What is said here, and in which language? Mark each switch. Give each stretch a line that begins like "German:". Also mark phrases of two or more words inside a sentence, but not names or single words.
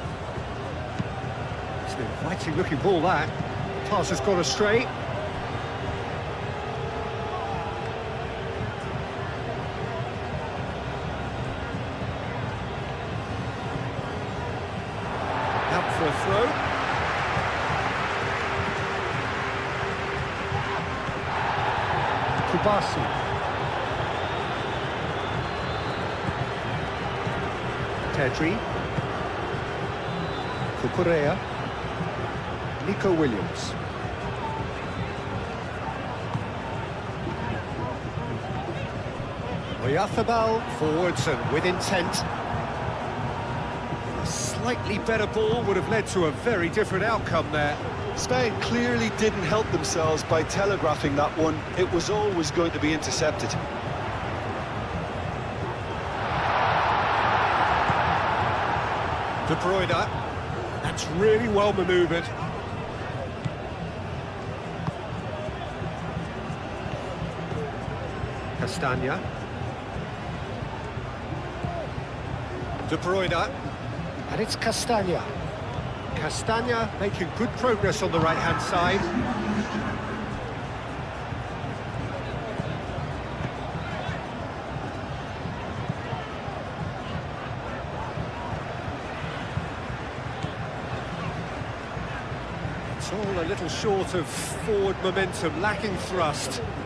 English: It's an inviting looking ball, that. Pass has gone astray. Out for a throw. Kubasi. Pedri. Cucurella. Nico Williams. Oyarzábal forwards and with intent. A slightly better ball would have led to a very different outcome there. Spain clearly didn't help themselves by telegraphing that one. It was always going to be intercepted. De Bruyne. That's really well manoeuvred. Castagna. De Bruyne. And it's Castagna. Castagna making good progress on the right-hand side. It's all a little short of forward momentum, lacking thrust.